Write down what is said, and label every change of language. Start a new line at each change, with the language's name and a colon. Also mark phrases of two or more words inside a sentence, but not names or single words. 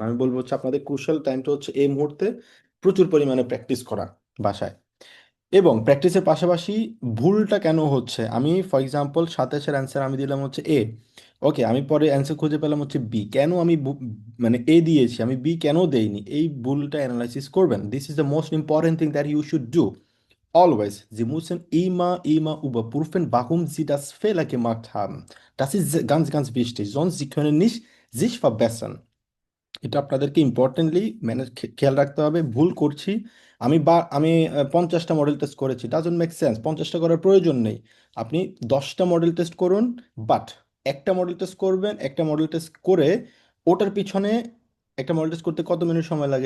Bangla: আমি বলবো হচ্ছে আপনাদের ক্রুশাল টাইমটা হচ্ছে এই মুহূর্তে প্রচুর পরিমাণে প্র্যাকটিস করা বাসায়। এবং প্র্যাকটিসের পাশাপাশি ভুলটা কেন হচ্ছে, আমি
English: for example
Bangla: 27-এর অ্যান্সার আমি দিলাম হচ্ছে এ, ওকে, আমি পরে অ্যান্সার খুঁজে পেলাম হচ্ছে বি, কেন আমি মানে এ দিয়েছি, আমি বি কেন দেইনি, এই ভুলটা অ্যানালাইসিস করবেন।
English: this is the most important thing that you should do always.
German: Sie müssen immer überprüfen, warum Sie das Fehler gemacht haben. Das ist ganz, ganz wichtig. Sonst Sie können nicht sich verbessern.
Bangla: এটা আপনাদেরকে
English: importantly manage
Bangla: খেয়াল রাখতে হবে। ভুল করছি আমি 50টা
English: model test
Bangla: করেছি,
English: doesn't make sense,
Bangla: 50টা করার প্রয়োজন নেই। আপনি 10টা
English: model test
Bangla: করুন, বাট একটা
English: model test
Bangla: করবেন, একটা
English: model test
Bangla: করে ওটার পিছনে, একটা
English: model test
Bangla: করতে কত মিনিট সময় লাগে?